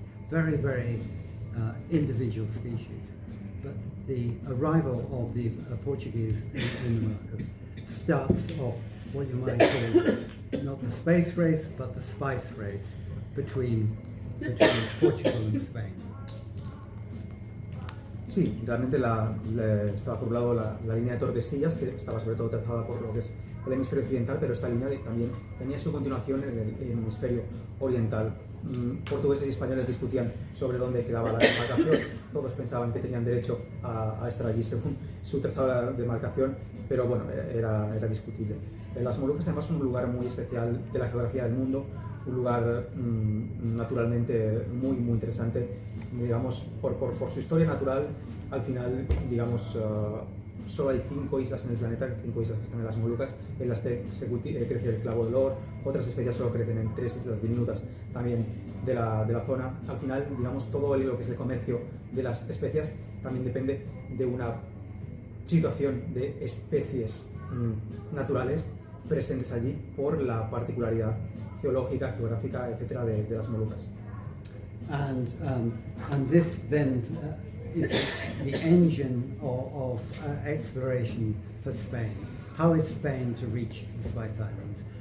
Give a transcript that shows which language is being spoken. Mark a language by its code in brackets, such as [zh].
[en] Very, very individual species. But the arrival of the Portuguese in the Moluccas starts off what you might call not the space race, but the spice race between Portugal and Spain. [es] Sí, realmente estaba por un lado la línea de Tordesillas, que estaba sobre todo trazada por lo que es el hemisferio occidental, pero esta línea también tenía su continuación en el hemisferio oriental. Portugueses y españoles discutían sobre dónde quedaba la demarcación. Todos pensaban que tenían derecho a estar allí según su trazado de demarcación, pero bueno, era discutible. Las Molucas además son un lugar muy especial de la geografía del mundo, un lugar naturalmente muy, muy interesante, digamos, por su historia natural. Al final, digamos, solo hay 5 islas en el planeta, 5 islas que están en las Molucas, en las que crece el clavo de olor. Otras especies solo crecen en 3 islas diminutas también de la zona. Al final, digamos, todo lo que es el comercio de las especias también depende de una situación de especies naturales presentes allí por la particularidad geológica, geográfica, etcétera, de las Molucas. [en] And this then is the engine of exploration for Spain. How is Spain to reach the Spice Islands?